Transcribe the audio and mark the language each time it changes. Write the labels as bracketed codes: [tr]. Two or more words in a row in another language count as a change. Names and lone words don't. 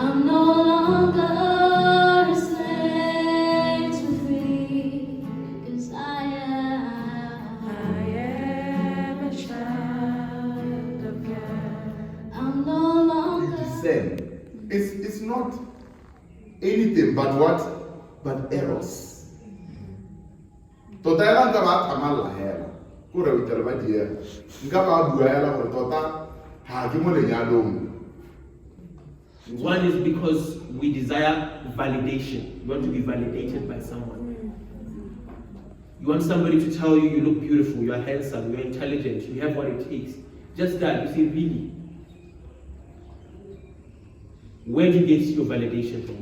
[en] I'm no longer a slave to free, 'cause I am a child of God. I'm no longer. It's not anything but what? But eros. [tn] Tota ela nka ba tsamalla hela. Ko re utela ba dia. Nka ba bua hela gore tota ha ke mo lenyalong. [en] One is because we desire validation. You want to be validated by someone. You want somebody to tell you look beautiful, you are handsome, you are intelligent, you have what it takes. Just that, you see, really. Where do you get your validation from?